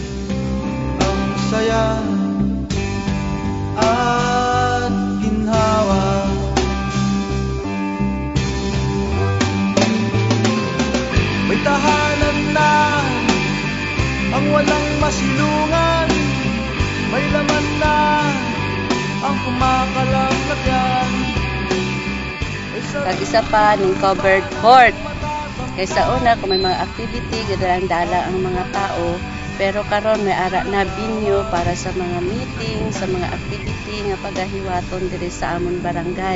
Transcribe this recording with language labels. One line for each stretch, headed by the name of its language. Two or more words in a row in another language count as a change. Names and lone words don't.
Filipino: Ang saya at ginhawa, may tahanan na ang walang masilungan, may laman na ang kumakalam na tiyan.
Hiligaynon: Kag isa pa ning covered court. Kaysa una kung may mga activity gadalang-dala ang mga tao, pero karon may ara na venue para sa mga meeting, sa mga activity nga pagahiwaton diri sa amon barangay.